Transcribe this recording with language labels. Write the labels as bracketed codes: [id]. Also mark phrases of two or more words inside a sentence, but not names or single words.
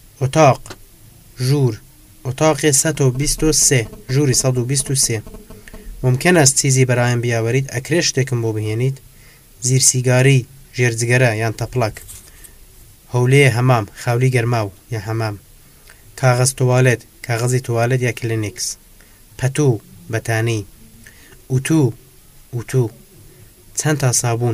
[ckb] اتاق ژوور اتاق 123 ژووری 123 [fa] ممکن است چیزی برایم بیاورید [ckb] ئەکرێ شتێکم بۆ بهێنیت زیرسیگاری ژێرجگەرە یان تەپڵەک هەولێ هەمام خاولی گەرماو یا هەمام کاغەز توالێت کاغەزی توالێت یا کلینیکس پەتوو بەتانی ئوتو ئوتو چەند تا سابوون